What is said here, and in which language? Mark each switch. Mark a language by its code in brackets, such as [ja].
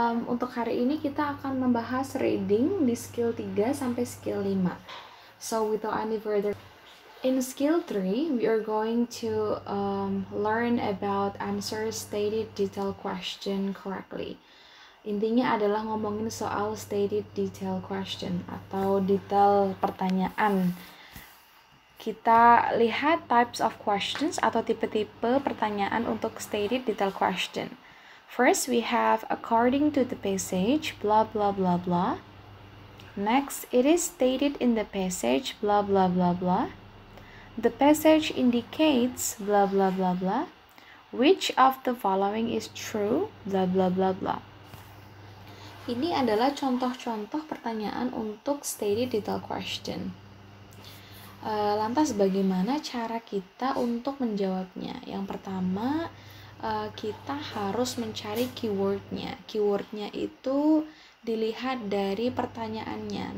[id] Untuk hari ini kita akan membahas reading di skill 3 sampai skill 5. [en] So without any further, in skill 3 we are going to learn about answer stated detailed question correctly. [id] Intinya adalah ngomongin soal stated detailed question atau detail pertanyaan. Kita lihat [en] types of questions [id] atau tipe-tipe pertanyaan untuk stated detailed question. [en] First, we have according to the passage, blah blah blah blah. Next, it is stated in the passage, blah blah blah blah. The passage indicates, blah blah blah blah. Which of the following is true, blah blah blah blah. [id] Ini adalah contoh-contoh pertanyaan untuk stated detailed question. Lantas bagaimana cara kita untuk menjawabnya? Yang pertama, kita harus mencari keywordnya. Keywordnya itu dilihat dari pertanyaannya.